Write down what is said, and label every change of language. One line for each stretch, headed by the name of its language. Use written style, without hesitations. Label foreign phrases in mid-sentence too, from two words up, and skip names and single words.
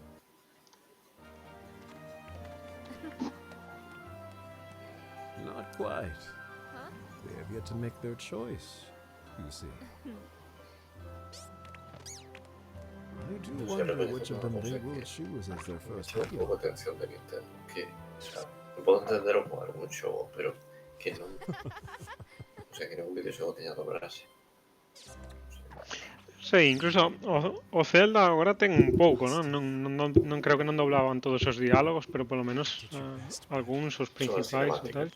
English: Not quite. Huh? They have yet to make their choice, you see. I do
Spanish: No sé,
English: wonder
Spanish: realmente
English: which of
Spanish: no
English: them
Spanish: sé
English: they
Spanish: qué.
English: will choose as their
Galician: Me
English: first
Galician: chama un
English: Pokémon.
Galician: pouco a atención de Nintendo, que, o sea, eu podo entender o con algún xogo, pero que non... O sea, que ningún videoxogo teña dobraxe. Sí, incluso o Zelda agora ten un pouco, non? Non creo que non doblaban todos os diálogos, pero polo menos algúns, os principais ou tal.